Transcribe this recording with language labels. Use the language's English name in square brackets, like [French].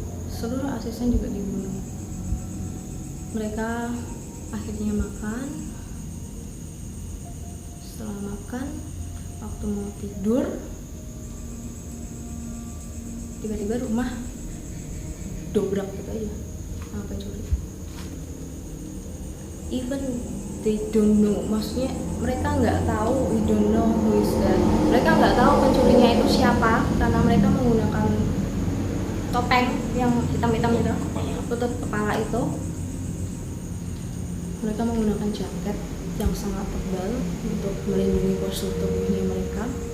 [Indonesian] Seluruh asisten juga dibunuh. Mereka akhirnya makan. Setelah makan, waktu mau tidur, tiba-tiba rumah dobrak gitu aja sama pencuri. [English] Even they don't know, [Indonesian] maksudnya mereka nggak tahu, [English] we don't know who is that. [Indonesian] Mereka nggak tahu pencurinya itu siapa karena mereka menggunakan topeng yang hitam-hitam itu, tutup kepala itu. Mereka menggunakan jaket yang sangat tebal untuk melindungi postur tubuhnya mereka.